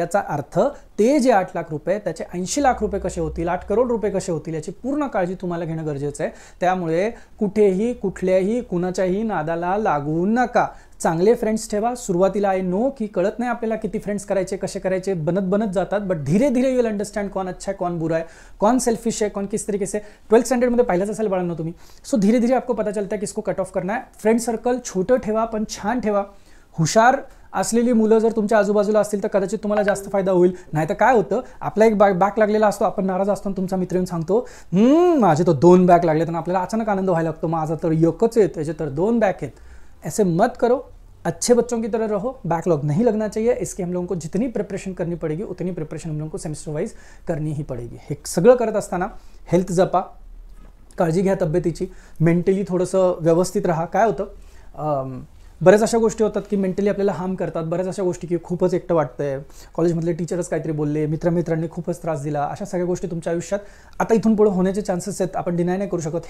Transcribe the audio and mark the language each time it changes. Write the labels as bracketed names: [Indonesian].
[Marathi] याचा अर्थ ते जे 8 लाख रुपये त्याचे 80 लाख रुपये कसे होतील, 8 करोड रुपये कसे होतील याची पूर्ण काळजी तुम्हाला घेणं गरजेचं आहे. त्यामुळे कुठेही कुठल्याही कुणाच्याही नादाला लागू नका. चांगले फ्रेंड्स ठेवा. सुरुवातीला [English] I know [Marathi] की कळत नाही आपल्याला किती फ्रेंड्स करायचे, कसे करायचे, बनत जातात. [Hindi] बट धीरे धीरे [English] you will understand [Hindi] कौन अच्छा है, कौन बुरा है, कौन सेल्फिश है, कौन किस तरीके से. [Marathi] 12th स्टँडर्डमध्ये पाहिलंच असेल बाळांनो तुम्ही. [Hindi] सो धीरे धीरे आपको पता चलता है किसको कट ऑफ करना है. [Marathi] फ्रेंड सर्कल छोटं ठेवा पण छान ठेवा. हुशार असलेली मुलं जर तुमच्या आजूबाजूला असतील तर कदाचित तुम्हाला जास्त फायदा होईल. नाही तर काय होतं, आपला एक बॅक लागलेला असतो, आपण नाराज असतो, तुमचा मित्र येऊन सांगतो माझे तर 2 बॅक लागले, तर आपल्याला अचानक आनंद व्हायला लागतो, माझा तर 1च आहे, त्याचे तर 2 बॅक आहेत. [Hindi] ऐसे मत करो, अच्छे बच्चों की तरह रहो. बैकलॉग नहीं लगना चाहिए. इसके हम लोगों को जितनी प्रिपरेशन करनी पड़ेगी उतनी प्रिपरेशन हम लोगों को सेमिस्टर वाइज करनी ही पड़ेगी. [Marathi] हे सगळं करत असताना हेल्थ जपा, काळजी घ्या तब्येतीची, मेंटली थोडंसं व्यवस्थित राहा. काय होतं, बऱ्याच अशा गोष्टी होतात की मेंटली आपल्याला हार्म करतात. बऱ्याच अशा गोष्टी की खूपच एकटं वाटतंय, कॉलेजमधले टीचरच काहीतरी बोलले, मित्रांनी खूपच त्रास दिला, अशा सगळ्या गोष्टी तुमच्या आयुष्यात आता इथून पुढे होण्याचे चान्सेस आहेत, आपण डिनाय नाही करू शकत.